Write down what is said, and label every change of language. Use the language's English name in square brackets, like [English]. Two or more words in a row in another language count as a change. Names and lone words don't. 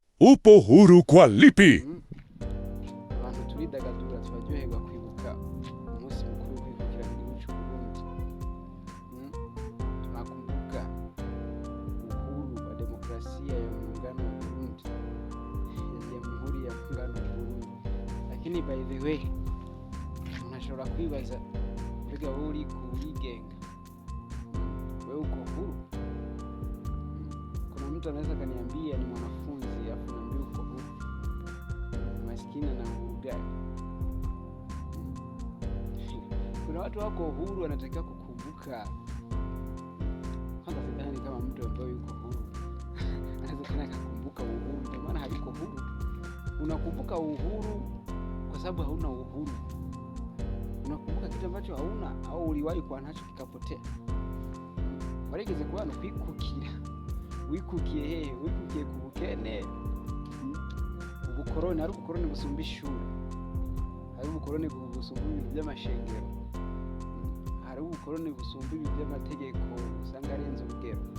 [Swahili] Upo huru kwa lipi? [Rundi] Abantu turidagadura turaryoherwa kwibuka umunsi mukuru w'ukwikukira igihugu cy'u Burundi. [Swahili] Tunakumbuka uhuru wa demokrasia ya muungano wa Burundi, ya Jamhuri ya Muungano wa Burundi. Lakini [English] by the way, [Rundi] unashobora kwibaza mbega wowe uri kuwigenga, [Swahili] wewe uko huru? Kuna mtu anaweza kaniambia ni mwanafunzi afu niambie uko huru? Maskini na uhuru gani? Kuna watu wako huru wanatakiwa kukumbuka. Kwanza sidhani kama mtu ambaye yuko huru anaweza tena kukumbuka uhuru, kwa maana hayuko huru. Unakumbuka uhuru kwa sababu hauna uhuru. Unakumbuka kitu ambacho hauna au uliwahi kuwa nacho kikapotea. [Rundi] Warigeze kuba no kwikukira. Wikukiye kubukene. Ubukoroni ari ubukoroni busumba ishuri. Hari ubukoroni busumba ibintu by'amashengero. Hari ubukoroni busumba ibintu by'amategeko usanga arenze urugero.